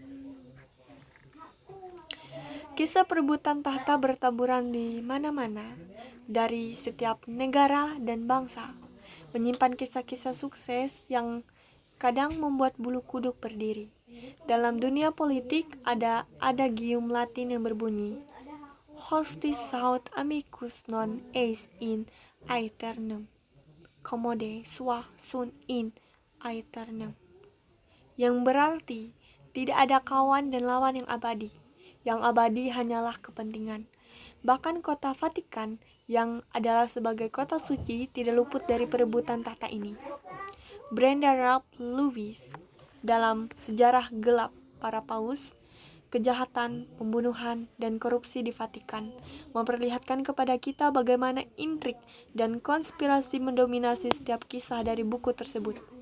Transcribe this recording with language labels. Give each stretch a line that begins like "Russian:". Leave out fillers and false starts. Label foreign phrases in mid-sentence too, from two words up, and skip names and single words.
Indonesian: Kisah perebutan tahta bertaburan di mana-mana, dari setiap negara dan bangsa, menyimpan kisah-kisah sukses yang kadang membuat bulu kuduk berdiri. Dalam dunia politik ada adagium Latin yang berbunyi,
Latin: Hostis saut amicus non eis in aeternum, commode sua sunt in aeternum,
Indonesian: yang berarti tidak ada kawan dan lawan yang abadi. Yang abadi hanyalah kepentingan. Bahkan kota Vatikan yang adalah sebagai kota suci tidak luput dari perebutan tahta ini. Brenda Ralph Lewis dalam Sejarah Gelap Para Paus, Kejahatan, Pembunuhan, dan Korupsi di Vatikan memperlihatkan kepada kita bagaimana intrik dan konspirasi mendominasi setiap kisah dari buku tersebut.